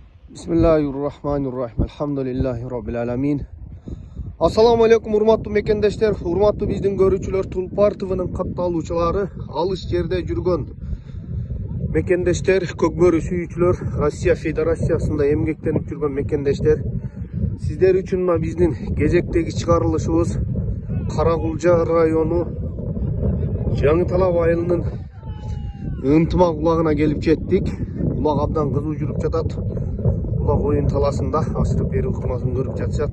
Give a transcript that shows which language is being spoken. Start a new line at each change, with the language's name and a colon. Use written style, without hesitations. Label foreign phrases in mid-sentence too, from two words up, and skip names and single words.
Arabic: بسم الله الرحمن الرحيم. الحمد لله رب العالمين. السلام عليكم
Kyrgyz: урматтуу мекендештер, урматтуу биздин көрүүчүлөр, Tulpar TV'nin kattaalуучулары, alış жерде жүргөн mekendeshler, көкбөрү сүйүүчүлөр, Россия Федерациясында эмгектенип жүргөн mekendeshler. Sizler үчүн биздин кезектеги чыгарылышыбыз Каракулжа району Жаңы Талап айылынын ынтымак улагына келип жеттик. Улак абдан кызуу жүрүп жатат. Улак оюн таласында ашырып берүү ыкмасын көрүп жатышат.